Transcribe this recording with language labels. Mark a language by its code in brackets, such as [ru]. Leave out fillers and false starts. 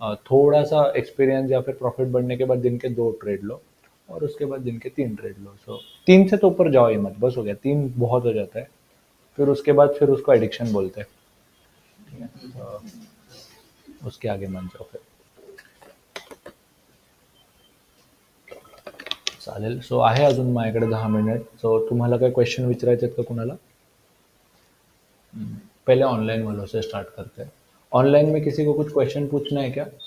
[hi] थोड़ा सा एक्सपीरियंस या फिर प्रॉफिट बढ़ने के बाद दिन के 2 ट्रेड लो, और उसके बाद दिन के 3 ट्रेड लो. सो 3 से तो ऊपर जाओ ही मत, बस हो गया, 3 बहुत हो जाता है. फिर उसके बाद फिर उसको एडिक्शन बोलते हैं. ठीक है, तो उसके आगे मत जाओ फिर. [mr] चालेल. सो आहे अजून माझ्याकडे 10 मिनिट. सो तुम्हाला काही क्वेश्चन विचारायचे आहेत का कुणाला? [hi] पहले ऑनलाइन वालों से स्टार्ट करते हैं. ऑनलाइन में किसी को कुछ क्वेश्चन पूछना है क्या?